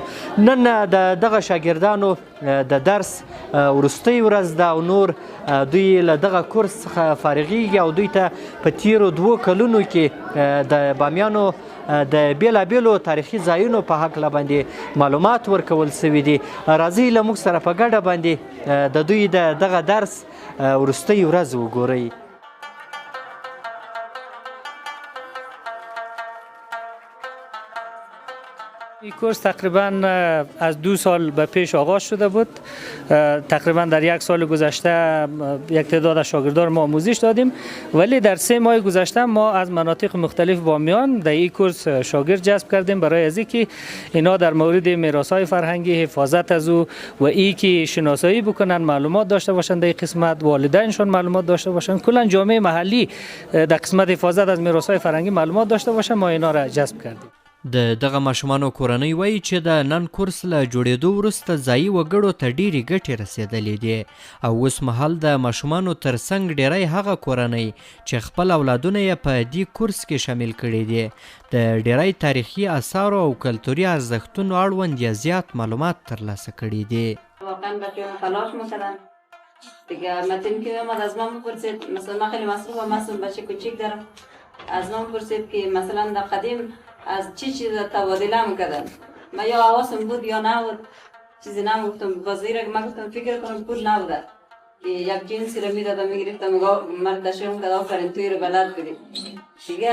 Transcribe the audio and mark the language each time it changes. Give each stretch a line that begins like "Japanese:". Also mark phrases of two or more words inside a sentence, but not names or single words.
Pashto: نن د دغه شاګردانو د درس وروستۍ ورځ ده او نور دوی له دغه کورس څخه فارغېږي او دوی ته په تېرو 2 کلونو کې د بامیانو د بېلابېلو تاریخي ځایونو په هکله باندې معلومات ورکول سوي دي. راځئ له موږ سره په ګډه باندې د دوی د دغه درس وروستۍ ورځ وګورئ.
Persian: این کورس تقریبا از 2 سال به پیش آغاز شده بود. تقریبا در 1 سال گذشته یک تعداد از شاگردان ما آموزش دادیم، ولی در 3 ماه گذشته ما از مناطق مختلف بامیان در این کورس شاگرد جذب کردیم برای از اینکه اینا در مورد میراث‌های فرهنگی، حفاظت از او و این که شناسایی بکنن، معلومات داشته باشند، در قسمت والدینشون معلومات داشته باشند، کلا جامعه محلی در قسمت حفاظت از میراث‌های فرهنگی معلومات داشته باشند. ما اینا را جذب کردیم.
Pashto: د دغه ماشومانو کورنۍ وایي چې د نن کورس له جوړېدو وروسته ځایي وګړو ته ډېرې ګټې رسېدلې دي او اوس مهال د ماشومانو تر څنګ ډېری هغه کورنۍ چې خپل اولادونه یې په دې کورس کې شامل کړي دي د ډېری تاریخي اثارو او کلتوري ارزښتونو اړوند یې زیات معلومات ترلاسه کړي دي.
Persian: واقعا بچه‌ها تلاش می‌کردن دیگه. متن که اومد از من بپرسید، مثلا من خیلی مصروفم، مثلا بچه کوچیک دارم، از من بپرسید که مثلا در قدیم از چی چیز تبادله میکردن. من یا حواسم بود یا نبود، چیزی نگفتم. وزیر من گفتم فکر کنم پول نبوده که یک جنسی رو میدادم میگرفتم مرد تشریح میکرد آفرین توی رو بلد بودی دیگه.